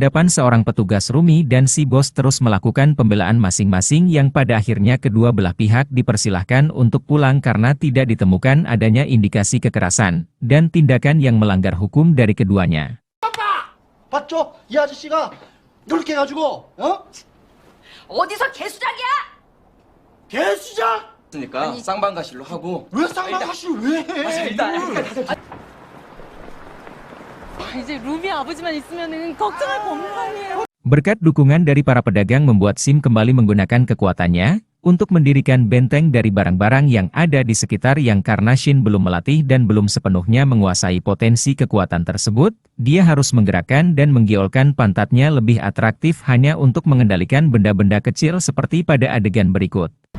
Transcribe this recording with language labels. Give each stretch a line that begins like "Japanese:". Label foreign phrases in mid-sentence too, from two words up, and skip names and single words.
Indonesian: hadapan seorang petugas Rumi dan si bos terus melakukan pembelaan masing-masing yang pada akhirnya kedua belah pihak dipersilahkan untuk pulang karena tidak ditemukan adanya indikasi kekerasan, dan tindakan yang melanggar hukum dari keduanya.
Korean: 봤죠? 이 아저씨가 그렇게 해가지고 어디서 개수작이야? 개수작? 그러니까 쌍방가실로 하고 왜 쌍방가시를 왜 해? 이제 루비 아버지만 있으면은 걱정할 거 없는 거 아니에요?
Indonesian: Berkat dukungan dari para pedagang membuat Shin kembali menggunakan kekuatannya untuk mendirikan benteng dari barang-barang yang ada di sekitar yang karena Shin belum melatih dan belum sepenuhnya menguasai potensi kekuatan tersebut, dia harus menggerakkan dan menggiolkan pantatnya lebih atraktif hanya untuk mengendalikan benda-benda kecil seperti pada adegan berikut.